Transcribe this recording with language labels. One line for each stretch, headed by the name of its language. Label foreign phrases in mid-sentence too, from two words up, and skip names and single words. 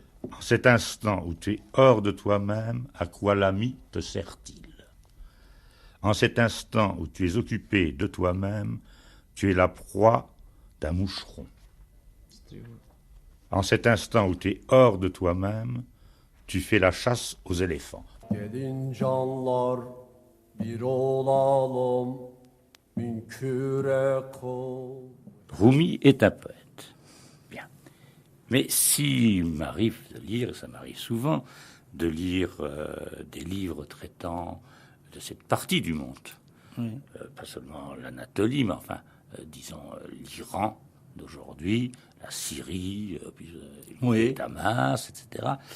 French: En cet instant où tu es hors de toi-même, à quoi l'ami te sert-il? En cet instant où tu es occupé de toi-même, tu es la proie d'un moucheron. En cet instant où tu es hors de toi-même, tu fais la chasse aux éléphants.
Turkish: Gelin canlar bir olalım bin küre kıl.
French: Rumi est un poète. Bien. Mais s'il m'arrive de lire, et ça m'arrive souvent, de lire des livres traitant de cette partie du monde, pas seulement l'Anatolie, mais enfin, disons, l'Iran d'aujourd'hui, la Syrie, Damas, etc.,